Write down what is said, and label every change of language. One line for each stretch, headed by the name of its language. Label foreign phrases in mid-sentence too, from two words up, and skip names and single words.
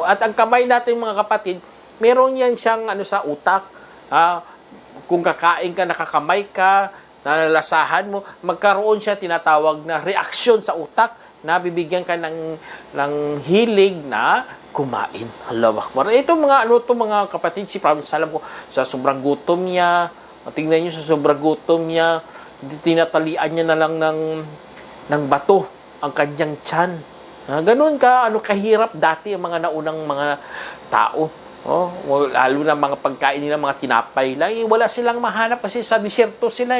Filipino: At ang kamay natin mga kapatid, meron yan siyang sa utak. Kung kakain ka, nakakamay ka, nalalasahan mo, magkaroon siya tinatawag na reaksyon sa utak na bibigyan ka ng hilig na kumain.
Arabic: الله أكبر.
Filipino: Ito mga kapatid, si Prophet
Arabic: صلى الله عليه وسلم
Filipino: sa sobrang gutom niya, tingnan niyo sa sobrang gutom niya, tinatalian niya na lang ng bato ang kanyang tiyan. Ganun kahirap dati ang mga naunang mga tao. Lalo na mga pagkain nila, mga tinapay lang, wala silang mahanap kasi sa disyerto sila .